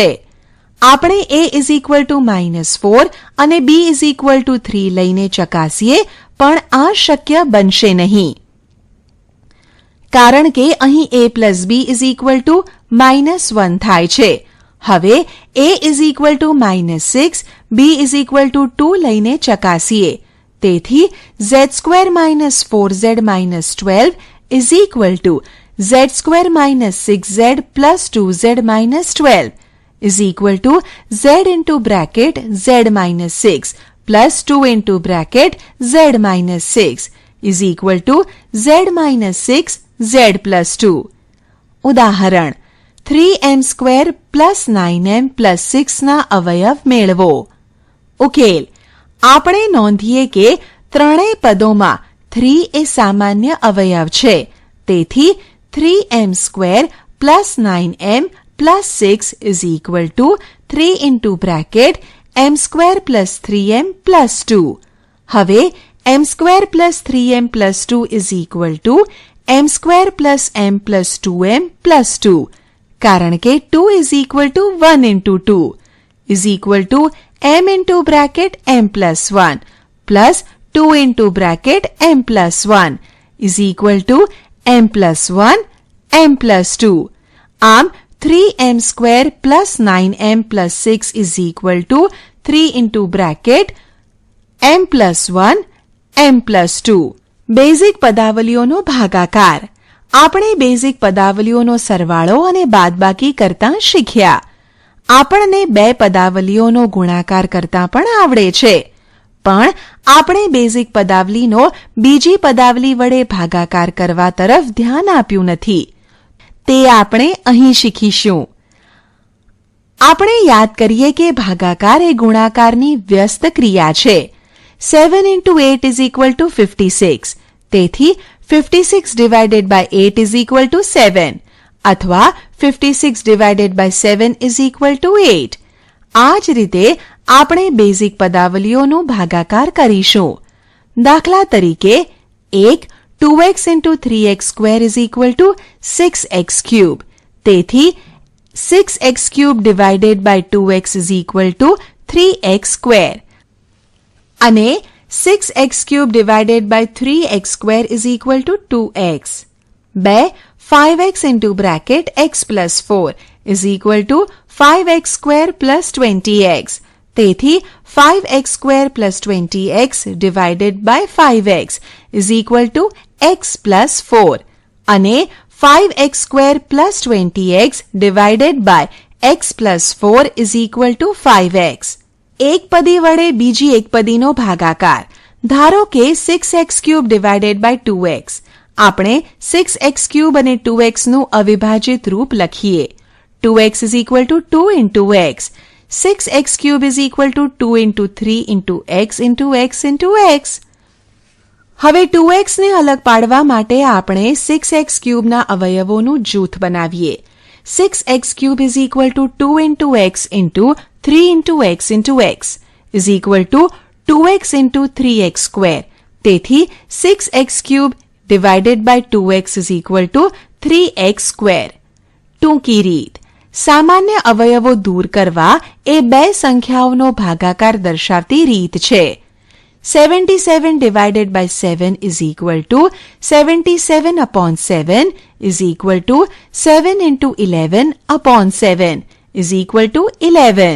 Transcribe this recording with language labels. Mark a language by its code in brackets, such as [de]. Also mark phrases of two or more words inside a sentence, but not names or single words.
[gu] આપણે a -4 અને b 3 લઈને ચકાસીએ, પણ આ શક્ય બનશે નહીં. કારણ કે અહીં a + b -1 થાય છે. હવે a -6, b 2 લઈને ચકાસીએ. [en] તેથી z² - 4z - 12 z² - 6z + 2z - 12 z (z - 6 plus 2 z - 6 z - 6 z plus 2. [gu] ઉદાહરણ 3m² + 9m + 6 ના અવયવ મેળવો. ઉકેલ. આપણે નોંધીએ કે ત્રણેય પદોમાં 3 એ સામાન્ય અવયવ છે. તેથી 3m² + 9m + 6 3 m² + 3m + 2. [en] હવે m² plus 3m plus 2 is equal to m² plus m plus 2m plus 2. [gu] કારણ કે [en] 2 is equal to 1 into 2 is equal to m into bracket m plus 1 plus 2 into bracket m plus 1 is equal to m plus 1 m plus 2. આમ 3m² plus 9m plus 6 is equal to 3 into bracket m plus 1 m plus 2. [gu] બેઝિક પદાવલીઓનો ભાગાકાર. આપણે બેઝિક પદાવલીઓનો સરવાળો અને બાદબાકી કરતા શીખ્યા. આપણને બે પદાવલીઓનો ગુણાકાર કરતા પણ આવડે છે, પણ આપણે બેઝિક પદાવલીનો બીજી પદાવલી વડે ભાગાકાર કરવા તરફ ધ્યાન આપ્યું નથી. તે આપણે અહીં શીખીશું. આપણે યાદ કરીએ કે ભાગાકાર એ ગુણાકારની વ્યસ્ત ક્રિયા છે. [en] 7 into 8 is equal to 56. તેથી 56 divided by 8 is equal to 7. અથવા 56 divided by 7 is equal to 8. [gu] આ જ રીતે આપણે બેઝિક પદાવલીઓનો ભાગાકાર કરીશું. દાખલા તરીકે [en] 2x into 3x square is equal to 6x cube. તેથી 6x cube divided by 2x is equal to 3x square. અને 6x cube divided by 3x square is equal to 2x. 5x into bracket x plus 4 is equal to 5x square plus 20x. તેથી 5x square plus 20x divided by 5x is equal to x plus 4. અને 5x square plus 20x divided by x plus 4 is equal to 5x. [gu] એક પદી વડે બીજી એક પદીનો ભાગાકાર. ધારો કે [en] 6x cube divided by 2x. [gu] આપણે 6x cube અને 2x નું અવિભાજિત રૂપ લખીએ. [en] 2x is equal to 2 into x. 6x cube is equal to 2 into 3 into x into x into x. [gu] હવે 2x ને અલગ પાડવા માટે આપણે 6x cube ના અવયવોનું જૂથ બનાવીએ. [en] 6x cube is equal to 2 into x into 3 into x into x is equal to 2x into 3x square. તેથી 6x cube divided by 2x is equal to 3x square. [gu] ટૂંકી રીત. સામાન્ય અવયવો દૂર કરવા એ બે સંખ્યાઓનો ભાગાકાર દર્શાવતી રીત છે. [en] 77 divided by 7 is equal to 77 upon 7 is equal to 7 into 11 upon 7 is equal to 11.